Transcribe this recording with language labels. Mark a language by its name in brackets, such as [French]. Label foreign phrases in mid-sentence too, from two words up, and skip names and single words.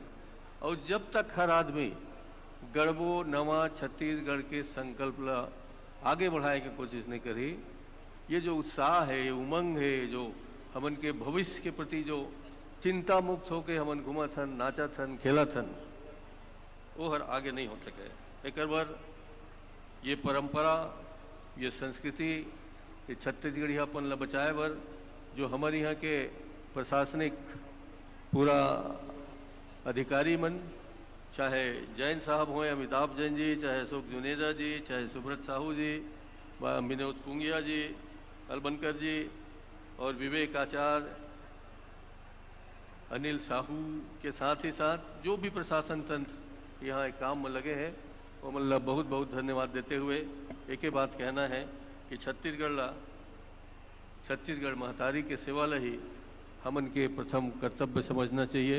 [Chhattisgarhi] और जब तक हर आदमी गढ़बो नवा छत्तीसगढ़ के संकल्प ला आगे बढ़ाए की कोशिश नहीं करी, ये जो उत्साह है, ये उमंग है, जो हमन के भविष्य के प्रति जो चिंता मुक्त होके हमन घूमत हन, नाचत हन, खेलत हन, वो हर आगे नहीं हो सके। एक बार ये परंपरा, ये संस्कृति, ये छत्तीसगढ़ी अपन ला बचाए बर जो हमारे यहाँ के प्रशासनिक पूरा अधिकारी मन, चाहे जैन साहब हों, अमिताभ जैन जी, चाहे अशोक जुनेजा जी, चाहे सुब्रत साहू जी, विनोद पुंगिया जी, अलबनकर जी और विवेक आचार्य, अनिल साहू के साथ ही साथ जो भी प्रशासन तंत्र यहाँ एक काम में लगे हैं, वो मतलब बहुत बहुत धन्यवाद देते हुए एक ही बात कहना है कि छत्तीसगढ़ महतारी के सेवा ला ही हमन के प्रथम कर्तव्य समझना चाहिए।